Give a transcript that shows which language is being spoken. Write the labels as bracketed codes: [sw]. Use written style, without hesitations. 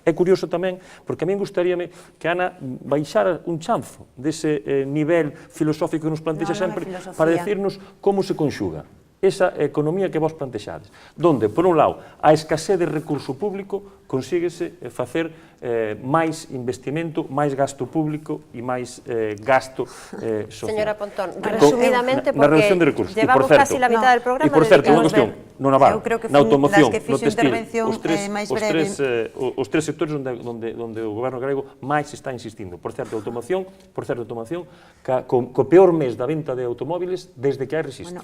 [gl] É curioso tamén, porque a mí gustaríame que Ana baixara un chanzo dese nivel filosófico que nos plantexa sempre para decirnos como se conxuga esa economía que vos plantexades, donde, por un lado, a escasez de recurso público consíguese facer máis investimento, máis gasto público e máis gasto social. [es] Señora Pontón, resumidamente, porque llevamos casi la mitad del programa. [gl] E, por certo, unha cuestión, no naval, na automoción, no textil, os tres sectores onde o goberno galego máis está insistindo. Por certo, automoción, co peor mes da venta de automóviles desde que hai rexistro.